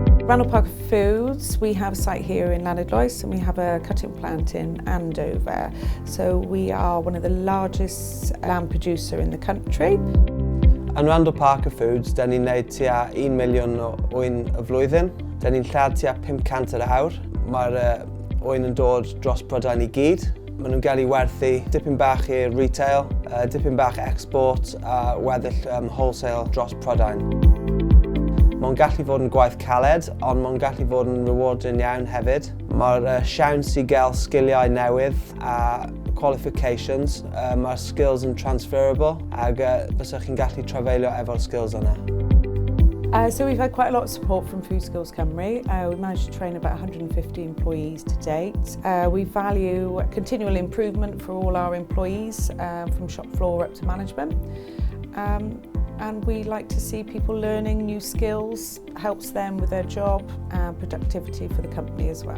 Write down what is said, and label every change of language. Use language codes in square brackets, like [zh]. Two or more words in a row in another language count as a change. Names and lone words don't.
[en] Randall Parker Foods, we have a site here in Lantra and we have a cutting plant in Andover. So we are one of the largest lamb producer in the country. [cy] Yn Randall Parker Foods, da ni'n neud tua 1 miliwn o wyn y flwyddyn. Da ni'n lladd tua 500 yr awr. Mae'r wyn yn dod dros Prydain i gyd. Maen nhw'n cael ei werthu dipyn bach i'r retail, dipyn bach export a weddill wholesale dros Prydain. Mae'n gallu fod yn gwaith caled, ond mae'n gallu fod yn rewarding iawn hefyd. Mae'r siawns i gael sgiliau newydd a qualifications, mae'r skills yn transferable ac bysach chi'n gallu trafeilio efo'r skills yna. [en] So we've had quite a lot of support from Food Skills Cymru. We managed to train about 150 employees to date. We value continual improvement for all our employees, from shop floor up to management. And we like to see people learning new skills, helps them with their job and productivity for the company as well.